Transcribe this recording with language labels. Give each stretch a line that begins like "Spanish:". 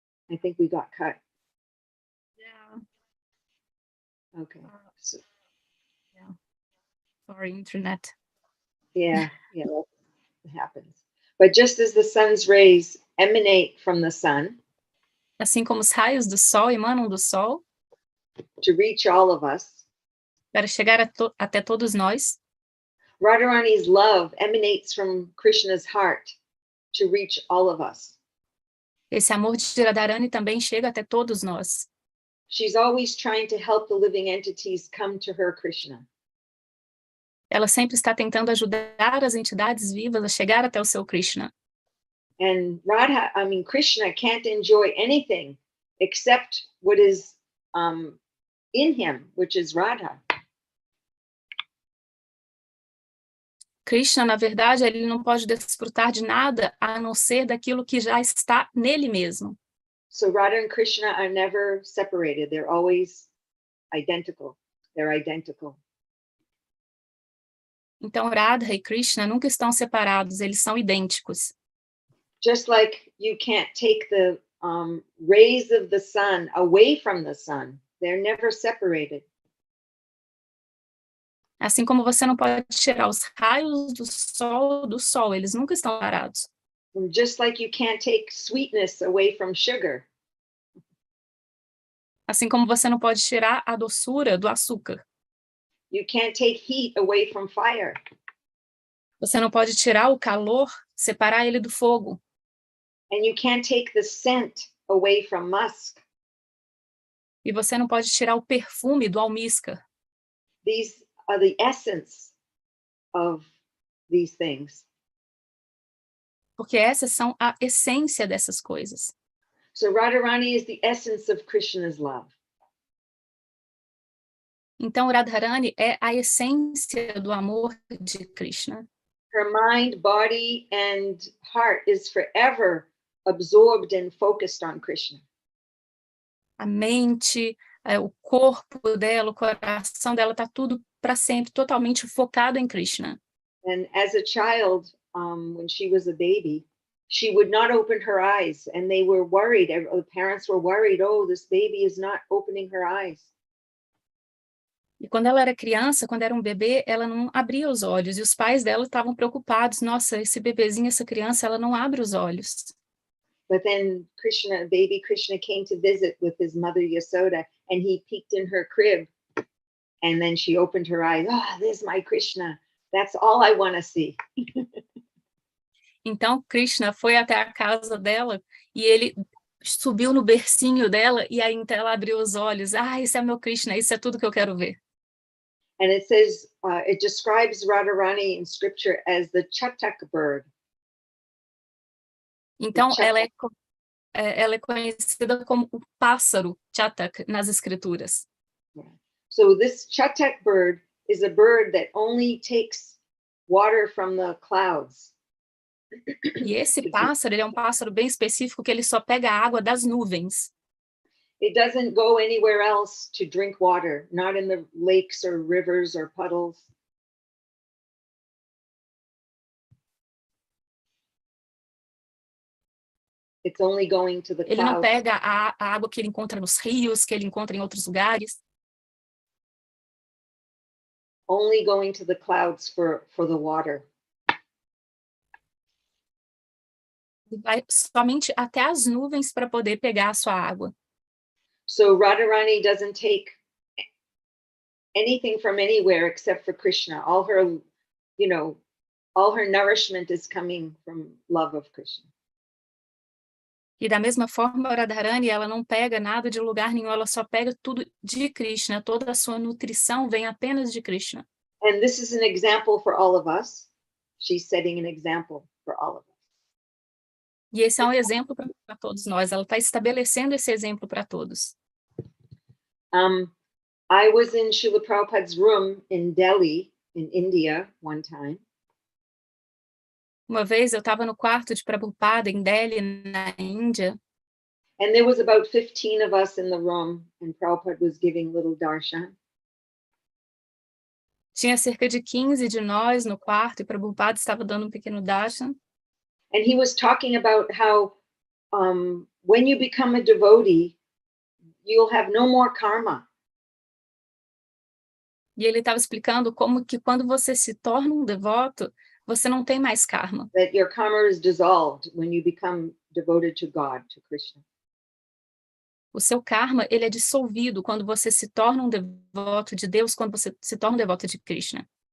English: I think we got cut. Yeah. Okay. So, yeah. Sorry, internet. Yeah, that happens. But just as the sun's rays emanate from the sun,
Portuguese: assim como os raios do sol emanam do sol,
English: to reach all of us,
Portuguese: para chegar até todos nós,
English: Radharani's love emanates from Krishna's heart to reach all of us.
Portuguese: Esse amor de Radharani também chega até todos nós.
English: She's always trying to help the living entities come to her Krishna.
Portuguese: Ela sempre está tentando ajudar as entidades vivas a chegar até o seu Krishna.
English: And Krishna can't enjoy anything except what is in him, which is Radha.
Portuguese: Krishna, na verdade, ele não pode desfrutar de nada a não ser daquilo que já está nele mesmo.
English: So Radha and Krishna are never separated. They're always identical. They're identical.
Portuguese: Então, Radha e Krishna nunca estão separados, eles são idênticos.
English: Just like you can't take the rays of the sun away from the sun, they're never separated.
Portuguese: Assim como você não pode tirar os raios do sol, eles nunca estão parados.
English: Just like you can't take sweetness away from sugar.
Portuguese: Assim como você não pode tirar a doçura do açúcar.
English: You can't take heat away from fire.
Portuguese: Você não pode tirar o calor, separar ele do fogo.
English: And you can't take the scent away from musk.
Portuguese: E você não pode tirar o perfume do almíscar.
English: These are the essence of these things.
Portuguese: Porque essas são a essência dessas coisas.
English: So Radharani is the essence of Krishna's love.
Portuguese: Então, Radharani é a essência do amor de Krishna.
English: Her mind, body, and heart is forever absorbed and focused on Krishna.
Portuguese: A mente, o corpo dela, o coração dela, está tudo para sempre totalmente focado em Krishna.
English: And as a child, when she was a baby, she would not open her eyes, and they were worried. The parents were worried, oh, this baby is not opening her eyes.
Portuguese: E quando ela era criança, quando era um bebê, ela não abria os olhos, e os pais dela estavam preocupados, nossa, esse bebezinho, essa criança, ela não abre os olhos.
English: But then Krishna, baby Krishna, came to visit with his mother Yasoda, and he peeked in her crib, and then she opened her eyes. Ah, there's my Krishna. That's all I want to see.
Portuguese: Então, Krishna foi até a casa dela, e ele subiu no bercinho dela, e aí então ela abriu os olhos. Ah, esse é meu Krishna, isso é tudo que eu quero ver.
English: And it says, it describes Radharani in scripture as the chatak bird.
Portuguese: Então, ela é conhecida como o pássaro chatak nas escrituras.
English: Yeah. So this chatak bird is a bird that only takes water from the clouds.
Portuguese: E esse pássaro, ele é um pássaro bem específico, que ele só pega a água das nuvens.
English: It doesn't go anywhere else to drink water, not in the lakes or rivers or puddles. It's only going to the
Portuguese: Ele não
English: clouds.
Portuguese: pega a água que ele encontra nos rios, que ele encontra em outros lugares.
English: Only going to the clouds for the water.
Portuguese: Ele vai somente até as nuvens para poder pegar a sua água.
English: So Radharani doesn't take anything from anywhere except for Krishna. All her, all her nourishment is coming from love of Krishna.
Portuguese: E da mesma forma, a Radharani, ela não pega nada de lugar nenhum, ela só pega tudo de Krishna. Toda a sua nutrição vem apenas de Krishna.
English: And this is an example for all of us. She's setting an example for all of us.
Portuguese: E esse é um exemplo para todos nós. Ela está estabelecendo esse exemplo para todos.
English: I was in Srila Prabhupada's room in Delhi, in India, one time.
Portuguese: Uma vez eu estava no quarto de Prabhupada em Delhi, na Índia.
English: And there was about 15 of us in the room, and Prabhupada was giving little darshan.
Portuguese: Tinha cerca de 15 de nós no quarto e Prabhupada estava dando um pequeno darshan.
English: And he was talking about how when you become a devotee, you'll have no more karma.
Portuguese: E ele estava explicando como que quando você se torna um devoto, você não tem mais karma.
English: That your karma is dissolved when you become devoted to God, to Krishna.
Portuguese: O seu karma, ele é dissolvido quando você se torna um devoto de Deus, quando você se torna um devoto de Krishna.